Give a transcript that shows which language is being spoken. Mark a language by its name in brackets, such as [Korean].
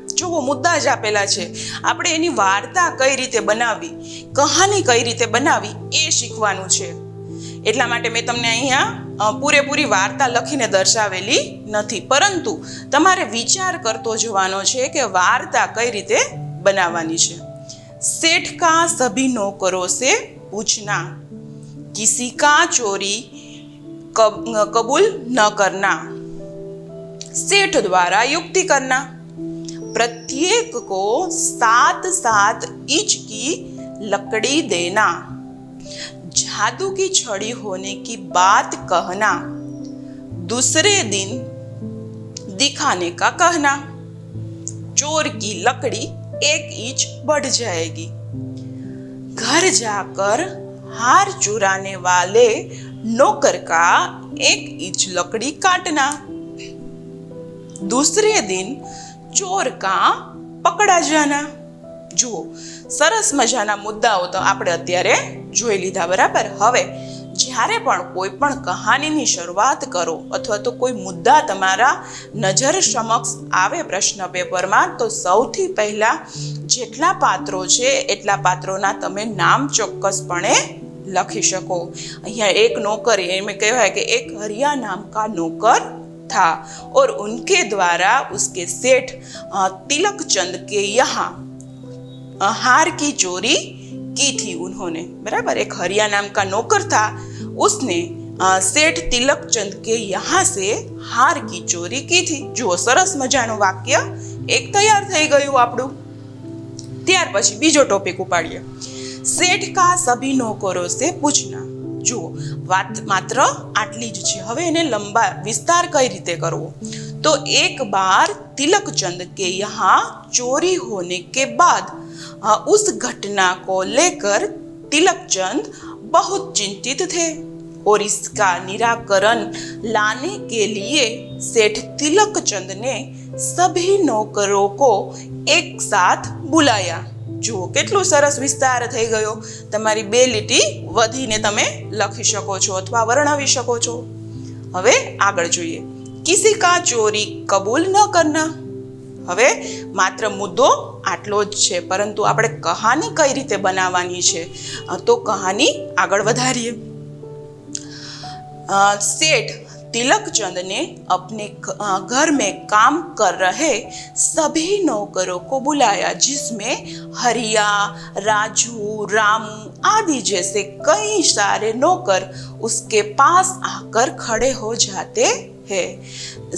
[Gujarati] જુઓ, મુદ્દા જ આપેલા છે, આપણે એની વાર્તા કઈ રીતે બનાવવી, કહાની કઈ રીતે બનાવવી એ શીખવાનું છે. એટલા માટે મેં તમને અહીંયા પૂરેપૂરી વાર્તા લખીને દર્શાવેલી નથી, પરંતુ તમારે વિચાર કરતો જવાનો છે કે વાર્તા કઈ રીતે બનાવવાની છે. [Hindi] सेठ का सभी नौकरों से पूछना, किसी का चोरी कबूल न करना, सेठ द्वारा युक्ति करना, प्रत्येक को 7-7 इंच की लकड़ी देना, जादू की छड़ी होने की बात कहना, दूसरे दिन दिखाने का कहना, चोर की लकड़ी 1 इंच बढ़ जाएगी। घर जाकर हार चुराने वाले नौकर का 1 इंच लकड़ी काटना। दूसरे दिन ચોર કા પકડા જાના। [Gujarati] જુઓ, સરસ મજાના મુદ્દાઓ તો આપણે અત્યારે જોઈ લીધા, બરાબર। હવે જ્યારે પણ કોઈ પણ કહાનીની શરૂઆત કરો અથવા તો કોઈ મુદ્દા તમારા નજર સમક્ષ આવે પ્રશ્ન પેપરમાં, તો સૌથી પહેલા જેટલા પાત્રો છે એટલા પાત્રોના તમે નામ ચોક્કસપણે લખી શકો। અહીંયા એક નોકર, એમ કહેવાય કે એક [Hindi] હરિયા નામ કા નોકર था और उनके द्वारा उसके सेठ तिलक चंद के यहाँ हार की चोरी की थी उन्होंने, बराबर। एक हरिया नाम का नौकर था, उसने सेठ तिलक चंद के यहाँ से हार की चोरी की थी। [Gujarati] जो सरस मजानो वाक्य एक तैयार થઈ ગયું આપણું। ત્યાર પછી બીજો ટોપિક ઉપાડીએ, [Hindi] सेठ का सभी नौकरों से पूछना। [Gujarati] જુઓ, વાત માત્ર આટલી જ છે। હવે એને લંબા વિસ્તાર કઈ રીતે કરવો, તો [Hindi] एक बार तिलक चंद के यहाँ चोरी होने के बाद उस घटना को लेकर तिलक चंद बहुत चिंतित थे और इसका निराकरण लाने के लिए सेठ तिलक चंद ने सभी नौकरों को एक साथ बुलाया। [Gujarati] જુઓ, કેટલો સરસ વિસ્તાર થઈ ગયો। તમારી 2 લીટી વધીને તમે લખી શકો છો અથવા વર્ણવી શકો છો। હવે આગળ જોઈએ, [Hindi] કિસી કા ચોરી કબૂલ ન કરના। [Gujarati] હવે માત્ર મુદ્દો આટલો જ છે, પરંતુ આપણે કહાની કઈ રીતે બનાવવાની છે, તો કહાની આગળ વધારીએ। [Hindi] सेठ तिलक चंद ने अपने घर में काम कर रहे सभी नौकरों को बुलाया, जिसमें हरिया, राजू, रामू आदि जैसे कई सारे नौकर उसके पास आकर खड़े हो जाते हैं।